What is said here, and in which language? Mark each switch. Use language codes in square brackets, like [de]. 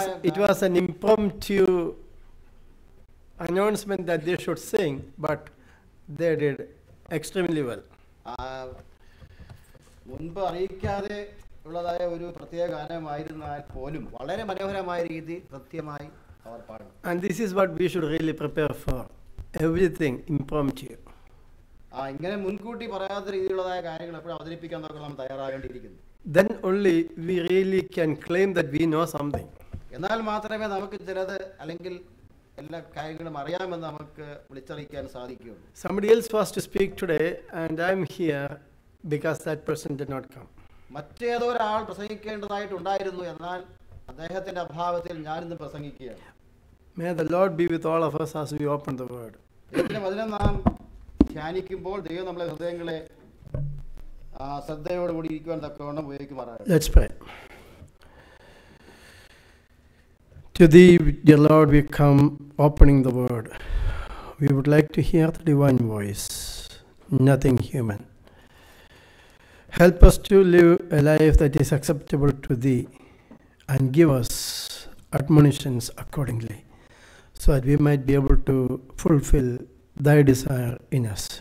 [en] It was an impromptu announcement that they should sing, but they did extremely well. [ml] മുൻപ് അറിയിക്കാതെ ഉള്ളതായ ഒരു പ്രത്യേക ഗാനമായിരുന്നാൽ പോലും വളരെ മനോഹരമായ രീതി കൃത്യമായി അവർ പാടും. [en] And this is what we should really prepare for. Everything impromptu. [ml] ഇങ്ങനെ മുൻകൂട്ടി പറയാത്ത രീതിയിലുള്ളതായ കാര്യങ്ങൾ എപ്പോഴും അവതരിപ്പിക്കാൻ നാം തയ്യാറാകേണ്ടിയിരിക്കുന്നു. [en] Then only we really can claim that we know something. [ml] എന്നാൽ മാത്രമേ നമുക്ക് ചിലത് അല്ലെങ്കിൽ എല്ലാ കാര്യങ്ങളും അറിയാമെന്ന് നമുക്ക് വിളിച്ചറിയിക്കാൻ സാധിക്കുകയുള്ളൂ. [en] Somebody else was to speak today, and I'm here because that person did not come. [ml] മറ്റേതോ ഒരാൾ പ്രസംഗിക്കേണ്ടതായിട്ടുണ്ടായിരുന്നു, എന്നാൽ അദ്ദേഹത്തിന്റെ അഭാവത്തിൽ ഞാനിന്ന് പ്രസംഗിക്കുകയാണ്. [en] May the Lord be with all of us as we open the word. [ml] അതിനെ നാം ധ്യാനിക്കുമ്പോൾ ദൈവം നമ്മളെ ഹൃദയങ്ങളെ ശ്രദ്ധയോടുകൂടി ഇരിക്കുവാൻ തക്കവണ്ണം ഉപയോഗിക്കുമാറാകട്ടെ. [en] Let's pray. To thee, dear Lord, we come opening the word. We would like to hear the divine voice, nothing human. Help us to live a life that is acceptable to thee, and give us admonitions accordingly, so that we might be able to fulfill thy desire in us.